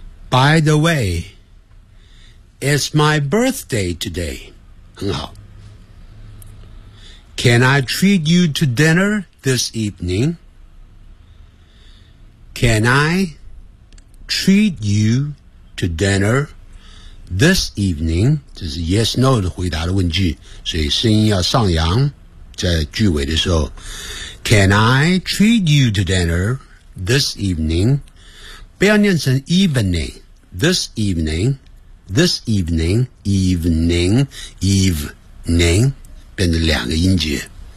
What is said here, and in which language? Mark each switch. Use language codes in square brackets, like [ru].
[en] By the way, it's my birthday today. [zh] 很好。 [en] Can I treat you to dinner this evening? Can I? Treat you to dinner this evening. [zh] 这是 yes, no 的回答的问句，所以声音要上扬在句尾的时候。 [en] Can I treat you to dinner this evening? [zh] 不要念成 [en] evening, this evening, this evening, evening, evening, 变成两个音节。